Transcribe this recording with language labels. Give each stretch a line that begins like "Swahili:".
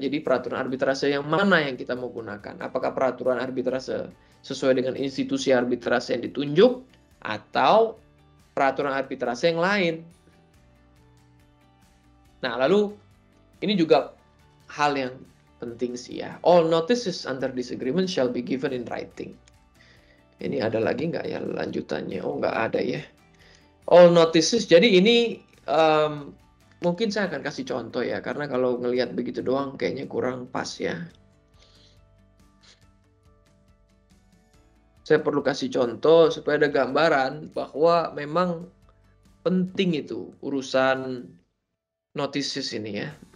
Indonesian: Jadi peraturan arbitrase yang mana yang kita mau gunakan? Apakah peraturan arbitrase sesuai dengan institusi arbitrase yang ditunjuk atau peraturan arbitrase yang lain? Nah, lalu ini juga hal yang penting sih ya.
English: All notices under this agreement shall be given in writing.
Indonesian: Ini ada lagi nggak ya lanjutannya? Oh, nggak ada ya. All notices, jadi ini mungkin saya akan kasih contoh ya, karena kalau ngelihat begitu doang kayaknya kurang pas ya. Saya perlu kasih contoh supaya ada gambaran bahwa memang penting itu urusan notices ini ya.